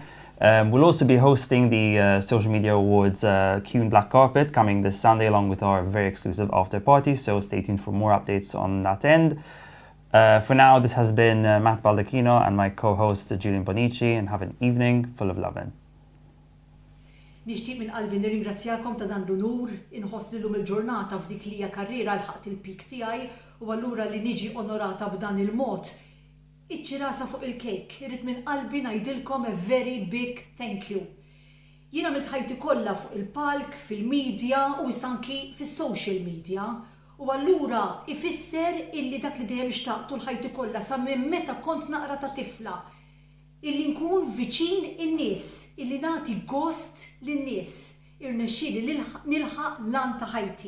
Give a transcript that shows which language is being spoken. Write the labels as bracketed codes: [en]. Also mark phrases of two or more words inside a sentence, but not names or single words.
[en] We'll also be hosting the Social Media Awards Q&A Black Carpet coming this Sunday, along with our very exclusive after party, so stay tuned for more updates on that end. For now, this has been Matt Baldacchino and my co-host Julian Bonnici, and have an evening full of lovin'. [mt] Nixtieq minn qalbi nirringrazzjakom ta' dan l-unur, inħoss li lum il-ġurnata f'dik li hija karriera l-ħaqt il-pik tiegħi u allura li niġi onorata b'dan il-mod. Iċċi rasa fuq il-kejk, irrid minn qalbi ngħidilkom [en] a very big thank you. [mt] Jien għamilt ħajti kollha fuq il-palk, fil-medja u issa anki fis- [en] social media. [mt] U allura ifisser illi dak li dejjem xtaqtu l-ħajti kollha sa minn meta kont naqra ta' tifla. Illi nkun viċin in-nies, illi nagħti gost lin-nies, irnexxieli nilħaq lan ta' ħajti.